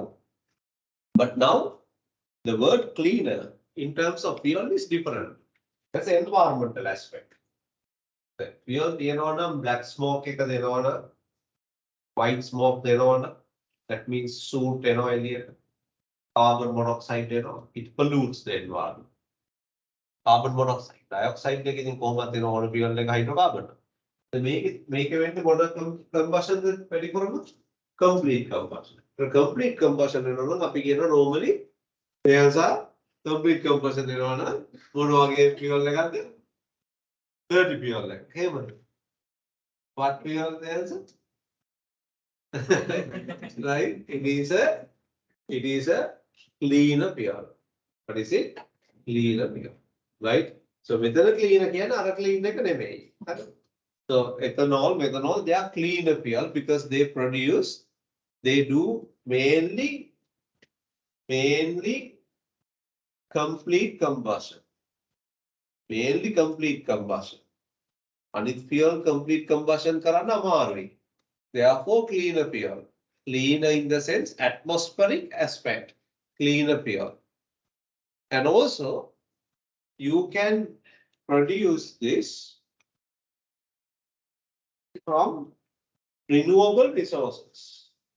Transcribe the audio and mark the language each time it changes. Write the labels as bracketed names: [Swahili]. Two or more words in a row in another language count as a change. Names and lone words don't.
[English] But now the word cleaner in terms of fuel is different. That's an environmental aspect. fuel [Sinhala] තියෙනවා නම් [English] black smoke [Sinhala] එක දෙනවනම් [English] white smoke දෙනවනම් that means soot [Sinhala] එනවා එළියට [English] carbon monoxide එනවා it pollutes the environment. carbon monoxide dioxide [Sinhala] එක ඉතින් කොහොමද දෙන ඕන fuel එක hydrocarbon. මේක වෙන්නේ මොන combustion වැඩි කරනොත් [English] complete combustion. complete combustion [Sinhala] වෙනවා නම් අපි කියන [English] normally there's a complete combustion [Sinhala] වෙනවා නම් මොන වගේ fuel එකක්ද? [English] Dirty fuel like heaven. What fuel there's right? It is a cleaner fuel. What is it? Cleaner fuel. Right? So methanol cleaner [Sinhala] කියන අර clean එක නෙමෙයි. හරි? [English] So ethanol, methanol, they are cleaner fuel because they do mainly complete combustion. Mainly complete combustion. [Sinhala] Anith [English] fuel complete combustion [Sinhala] කරන්න අමාරුයි. [English] Therefore cleaner fuel. Cleaner in the sense atmospheric aspect. Cleaner fuel. And also you can produce this from renewable resources.